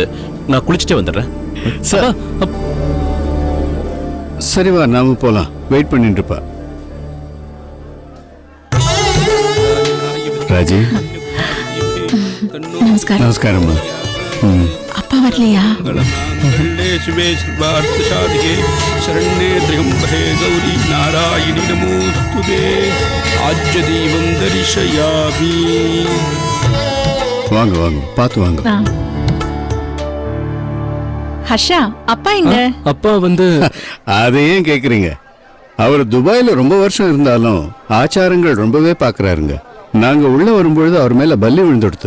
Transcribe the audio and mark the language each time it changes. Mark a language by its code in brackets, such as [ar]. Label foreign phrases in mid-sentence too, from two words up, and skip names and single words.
[ta] நான் குளிச்சுட்டே வந்துடுறேன். சரி வா, நாம போலாம். வெயிட் பண்ணிட்டு இருப்பா. ராஜி, நமஸ்காரம். நமஸ்காரம்மா. அப்பா வரலையா? [sa] शरण्ये त्र्यम्बके गौरी नारायणी नमोस्तुते आज्य दीपं दर्शयामि. [ta] வாங்க வாங்க, பார்த்து வாங்க. ஹர்ஷா, அப்பா எங்க? அப்பா வந்து அதை ஏன் கேக்குறீங்க? அவர் துபாயில ரொம்ப வருஷம் இருந்தாலும் ஆச்சாரங்கள் ரொம்பவே பாக்குறாருங்க. நாங்க உள்ள வரும்பொழுது அவர் மேல பல்லி விழுந்துடுத்து.